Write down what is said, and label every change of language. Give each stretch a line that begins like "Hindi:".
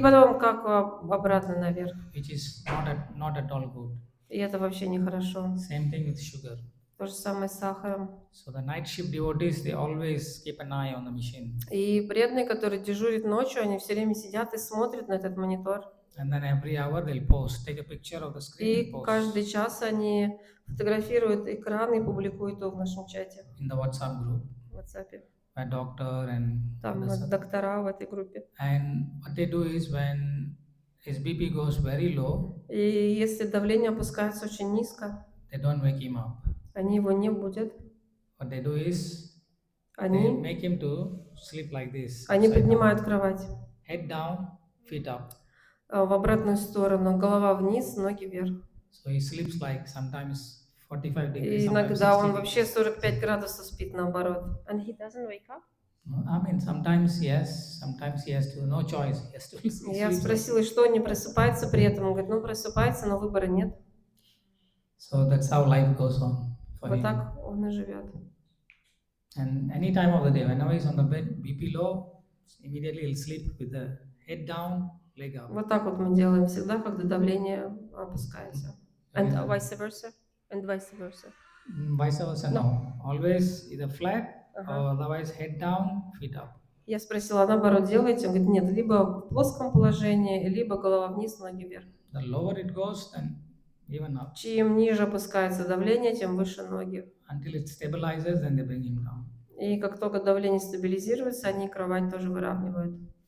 Russian: потом как обратно наверх.
English: which is not at all good.
Russian: И это вообще нехорошо.
English: Same thing with sugar.
Russian: То же самое с сахаром.
English: So the night shift devotees, they always keep an eye on the machine.
Russian: И преданные, которые дежурят ночью, они все время сидят и смотрят на этот монитор.
English: And then every hour they'll post, take a picture of the screen and
Russian: И
English: post
Russian: каждый час они фотографируют экран и публикуют его в нашем чате,
English: in the WhatsApp group
Russian: в WhatsApp.
English: by doctor and
Russian: Там
English: others.
Russian: доктора в этой группе.
English: And what they do is when his BP goes very low,
Russian: И если давление опускается очень низко,
English: they don't wake him up.
Russian: они его не будут.
English: What they do is they
Russian: Они
English: make him to sleep like this.
Russian: Они
English: upside down.
Russian: поднимают кровать
English: Head down, feet up.
Russian: в обратную сторону, голова вниз, ноги вверх.
English: So he sleeps like sometimes 45 degrees,
Russian: И
English: sometimes
Russian: иногда он вообще
English: degrees.
Russian: 45 градусов спит наоборот.
English: And he doesn't wake up? I mean, sometimes yes, sometimes he has to, no choice, he has to sleep.
Russian: Я спросила, что он не просыпается при этом. Он говорит, просыпается, но выбора нет.
English: So that's how life goes on for
Russian: так он и живет.
English: And any time of the day, whenever he's on the bed, BP low, immediately he'll sleep with the head down, leg up.
Russian: Вот так вот мы делаем всегда, когда давление опускается.
English: And vice versa? And vice versa? Vice versa, no. Always either flat
Russian: Ага.
English: or otherwise head down, feet up.
Russian: Я спросила, а наоборот делаете? Он говорит, нет, либо в плоском положении, либо голова вниз, ноги вверх.
English: The lower it goes, then even up.
Russian: Чем ниже опускается давление, тем выше ноги.
English: Until it stabilizes, then they bring him down.
Russian: И как только давление стабилизируется, они кровать тоже выравнивают.